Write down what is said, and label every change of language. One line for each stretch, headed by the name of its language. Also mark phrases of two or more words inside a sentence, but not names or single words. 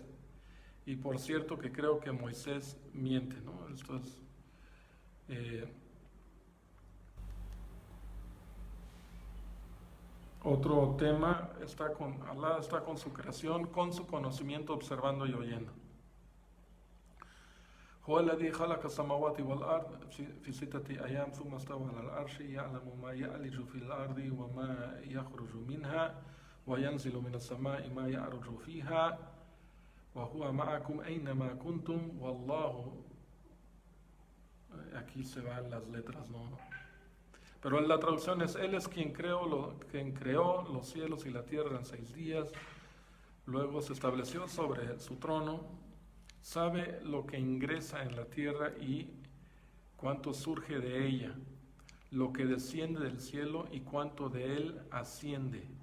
Spanish: Y por cierto que creo que Moisés miente, ¿no? Esto es otro tema. Alá está con su creación, con su conocimiento, observando y oyendo.
Arabic: هو الذي خلق السماوات والأرض في 6 أيام ثم استوى على العرش يعلم ما يعلج في الأرض وما يخرج منها وينزل من السماء ما يعرج فيها وهو معكم أينما كنتم والله.
Spanish: Aquí se van las letras, ¿no? Pero en la traducción es: Él es quien creó los cielos y la tierra en 6 días, luego se estableció sobre su trono, sabe lo que ingresa en la tierra y cuánto surge de ella, lo que desciende del cielo y cuánto de él asciende.